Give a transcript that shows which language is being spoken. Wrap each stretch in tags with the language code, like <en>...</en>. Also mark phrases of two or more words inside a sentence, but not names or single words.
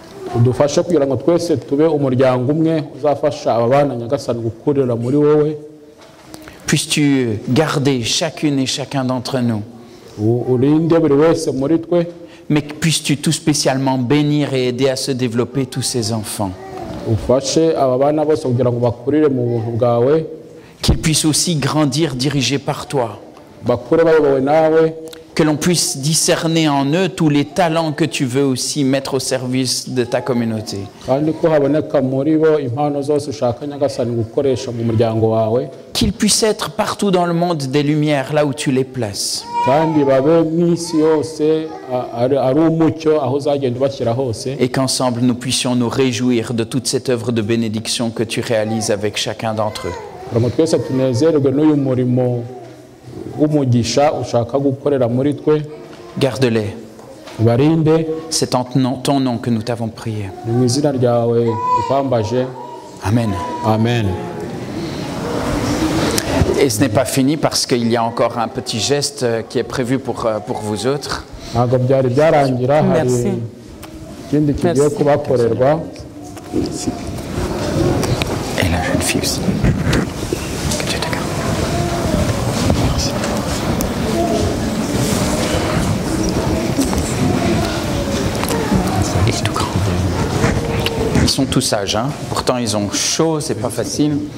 <fr>Puisses-tu garder chacune et chacun d'entre nous. Mais puisses-tu tout spécialement bénir et aider à se développer tous ces enfants.</fr> <rw>ufashe aba bana bose kugira ngo bakurire mu buntu bwawe,</rw> <fr>qu'ils puissent aussi grandir dirigés par toi,</fr> <rw>bakure bayobowe nawe,</rw> <fr>que l'on puisse discerner en eux tous les talents que tu veux aussi mettre au service de ta communauté.</fr> <rw>kandi ko haboneka muri bo impano zose ushaka Nyagasani gukoresha mu muryango wawe,</rw> <fr>Qu'ils puissent être partout dans le monde des lumières, là où tu les places.</fr> <rw>kandi babe mw'isi yose ari umucyo aho uzagenda ubashyira hose,</rw> <fr>Et qu'ensemble nous puissions nous réjouir de toute cette œuvre de bénédiction que tu réalises avec chacun d'entre eux.</fr> <rw>kugira ngo twese tunezerwe n'uyu murimo w'umugisha ushaka gukorera muri twe.</rw> <fr>Garde-les.</fr> <rw>Barinde,</rw> <fr>C'est en ton nom que nous t'avons prié.</fr> <rw>ni mu izina ryawe dukwambaje. Amen. Amen.</rw> <fr>Et ce n'est pas fini parce qu'il y a encore un petit geste qui est prévu pour vous autres.</fr> <rw>Ntabwo byari byarangira, hari</rw> <fr>Merci.</fr> <rw>ikindi kigiye kubakorerwa.</rw> <fr>Et la jeune fille aussi. Que Dieu te garde. Merci. Et tout grand. Ils sont tous sages, hein. Pourtant ils ont chaud, c'est pas facile.</fr>